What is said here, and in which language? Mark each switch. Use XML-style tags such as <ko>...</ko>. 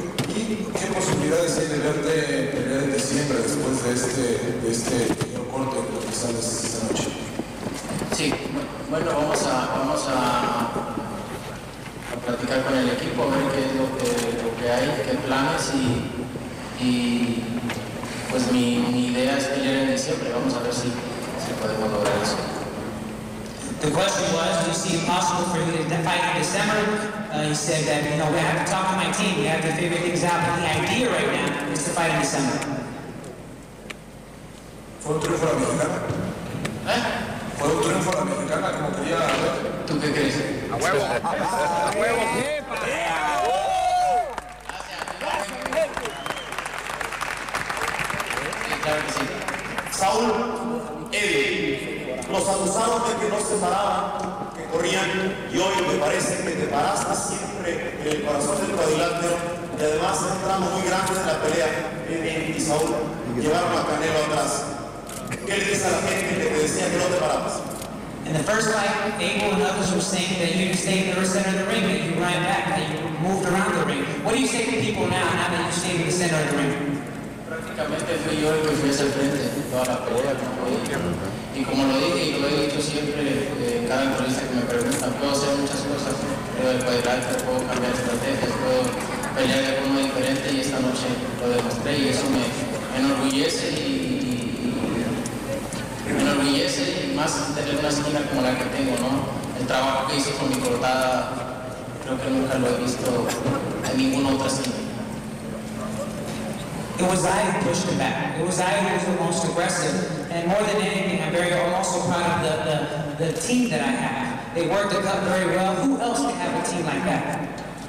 <es>¿Y qué posibilidades hay de verte pelear en diciembre después de este pequeño corte que sales esta noche? Sí, bueno, vamos a platicar con el equipo, a ver qué es lo que hay, qué planes y pues mi idea es pelear en diciembre. Vamos a ver si podemos lograr eso.</es> <en>The question was, do you see it possible for you to fight in December? He said that, you know, we have to talk to my team. We have to figure things out. But the idea right now is to fight in December.</en> <es>¿Fue un triunfo la mexicana? ¿Eh? ¿Fue un triunfo la mexicana como quería? ¿Tú qué crees? ¡A huevo! ¡A huevo! Saúl, Eddie, los acusaron de que no se paraban, que corrían, y hoy me parece que te paraste siempre en el corazón del cuadrilátero, y además un tramo muy grande de la pelea, Eddie y Saúl, llevaron a Canelo atrás. ¿Qué le dice a la gente que te decía que no te parabas?</es> <en>In the first fight, Abel and others were saying that you stayed in the center of the ring, that you ran back, that you moved around the ring. What do you say to people now that you stayed in the center of the ring?</en> <es>Prácticamente fui yo el que fui hacia el frente toda la pelea, no podía. Y como lo dije y lo he dicho siempre en cada entrevista que me preguntan, puedo hacer muchas cosas, puedo el cuadrilátero, puedo cambiar estrategias, puedo pelear de forma diferente y esta noche lo demostré y eso me enorgullece y me enorgullece y más tener una esquina como la que tengo, ¿no? El trabajo que hice con mi cortada creo que nunca lo he visto en ninguna otra esquina.</es> <en>It was I who pushed him back. It was I who was the most aggressive. And more than anything, I'm also proud of the team that I have. They worked it out very well. Who else can have a team like that?</en>